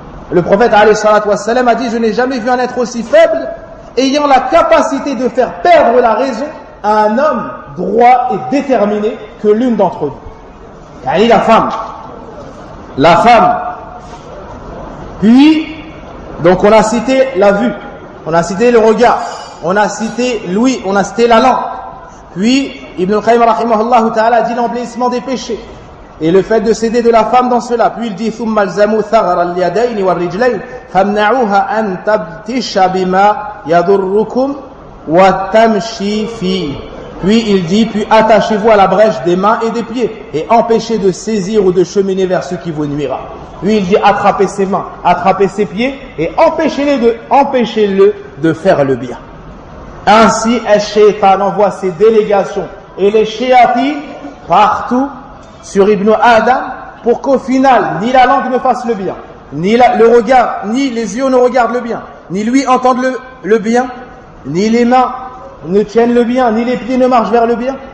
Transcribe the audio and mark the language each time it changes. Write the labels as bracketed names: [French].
[French] Le prophète [Arabic] alayhi salatu wa sallam [French] a dit, je n'ai jamais vu un être aussi faible ayant la capacité de faire perdre la raison à un homme droit et déterminé que l'une d'entre vous. Yani la femme. La femme. Puis, donc on a cité la vue, on a cité le regard, on a cité l'ouïe, on a cité la langue. Puis, Ibn al-Qayyim [Arabic] rahimahullah ta'ala [French] dit l'embellissement des péchés et le fait de s'aider de la femme dans cela. [Arabic] Puis il dit ثم الزموا ثغر اليدين والرجلين فامنعوها أن تبتش بما يضركم وتمشي فيه. [French] Puis il dit, puis attachez-vous à la brèche des mains et des pieds et empêchez de saisir ou de cheminer vers ce qui vous nuira. Puis il dit, attrapez ses mains, attrapez ses pieds et empêchez-le de faire le bien. Ainsi, Shaitan envoie ses délégations et les shayatin partout sur Ibn Adam pour qu'au final, ni la langue ne fasse le bien, ni le regard, ni les yeux ne regardent le bien, ni lui entendent le bien, ni les mains ne tiennent le bien, ni les pieds ne marchent vers le bien.